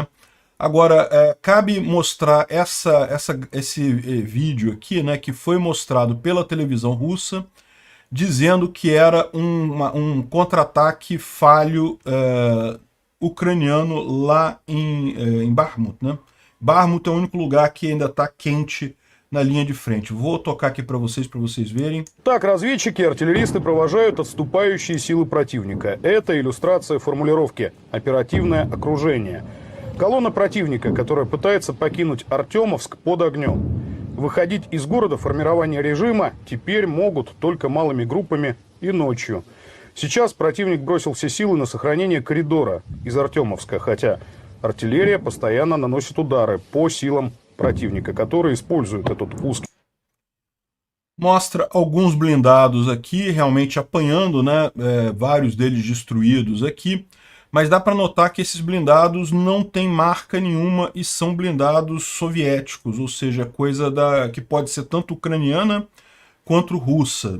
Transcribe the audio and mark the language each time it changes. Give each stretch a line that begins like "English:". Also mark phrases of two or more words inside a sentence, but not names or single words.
Portuguese: Agora, cabe mostrar esse vídeo aqui, né, que foi mostrado pela televisão russa, dizendo que era um contra-ataque falho ucraniano lá em Bakhmut, né? Bakhmut é o único lugar que ainda está quente
Russian: на линии
Portuguese: de frente. Vou tocar aqui para vocês verem.
Russian: Так, разведчики, артиллеристы провожают отступающие силы противника. Это иллюстрация формулировки «оперативное окружение». Колонна противника, которая пытается покинуть Артемовск, под огнем. Выходить из города формирования режима теперь могут только малыми группами и ночью. Сейчас противник бросил все силы на сохранение коридора из Артемовска, хотя артиллерия постоянно наносит удары по силам противника, которые используют этот узкий.
Portuguese: Mostra alguns blindados aqui, realmente apanhando, né? Vários deles destruídos aqui. mas dá para notar que esses blindados não têm marca nenhuma e são blindados soviéticos, ou seja, coisa que pode ser tanto ucraniana quanto russa.